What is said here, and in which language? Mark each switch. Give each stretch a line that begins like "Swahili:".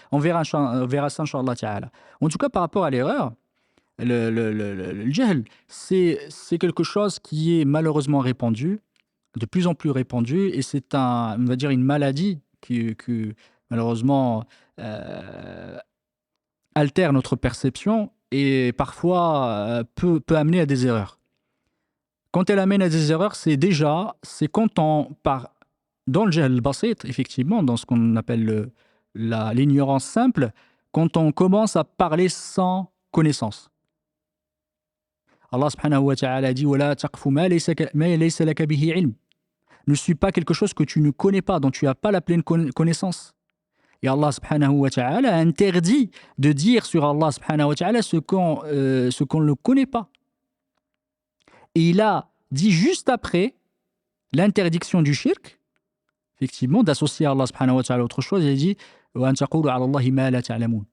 French: On verra ça, Inch'Allah Ta'ala. En tout cas, par rapport à l'erreur, le jahl, c'est quelque chose qui est malheureusement répandu, de plus en plus répandu, et c'est on va dire une maladie qui malheureusement euh, altère notre perception et parfois peut amener à des erreurs. Quand elle amène à des erreurs, c'est quand on part dans le jahl basit, effectivement, dans ce qu'on appelle l'ignorance simple, quand on commence à parler sans connaissance.
Arabic: Allah subhanahu wa ta'ala
French: dit
Arabic: وَلَا تَقْفُ مَا لَيْسَ لَكَ بِهِ عِلْمٍ.
French: Ne suis pas quelque chose que tu ne connais pas, dont tu n'as pas la pleine connaissance. Et Allah subhanahu wa ta'ala interdit de dire sur Allah subhanahu wa ta'ala ce qu'on ne connaît pas. Et il a dit juste après l'interdiction du shirk, effectivement, d'associer à Allah subhanahu wa ta'ala autre chose, il a dit
Arabic: وَأَن تَقُولُوا عَلَى اللَّهِ مَا لَا تَعْلَمُونَ.